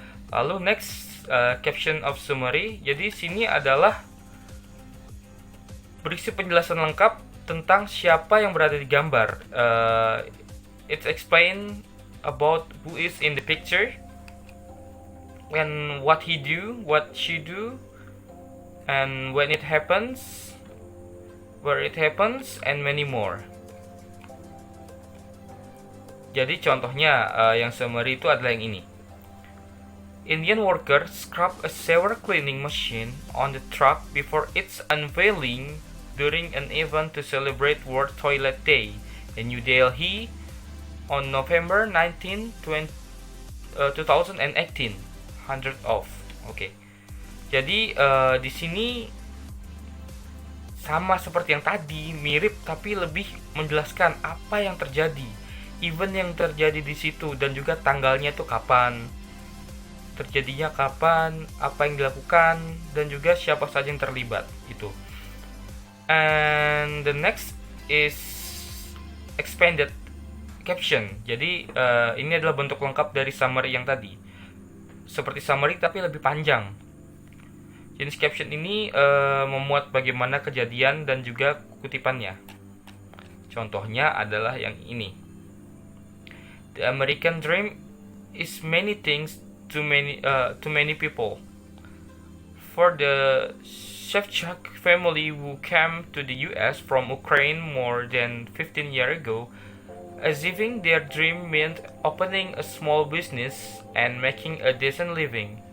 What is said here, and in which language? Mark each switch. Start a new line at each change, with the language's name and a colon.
English: Lalu next, caption of summary.
Indonesian: Jadi sini adalah berisi penjelasan lengkap tentang siapa yang berada di gambar.
English: It's explain about who is in the picture and what he do, what she do, and when it happens, where it happens, and many more.
Indonesian: Jadi contohnya yang summary itu adalah yang ini.
English: Indian worker scrub a sewer cleaning machine on the truck before its unveiling during an event to celebrate World Toilet Day in New Delhi on November 19, 2018. 100 off. Oke.
Indonesian: Jadi di sini sama seperti yang tadi, mirip tapi lebih menjelaskan apa yang terjadi, event yang terjadi di situ, dan juga tanggalnya itu kapan, terjadinya kapan, apa yang dilakukan, dan juga siapa saja yang terlibat itu.
English: And the next is expanded caption.
Indonesian: Jadi ini adalah bentuk lengkap dari summary yang tadi. Seperti summary tapi lebih panjang. Jenis caption ini memuat bagaimana kejadian dan juga kutipannya. Contohnya adalah yang ini.
English: The American dream is many things to many people. For the Shevchuk family who came to the US from Ukraine more than 15 years ago, achieving their dream meant opening a small business and making a decent living.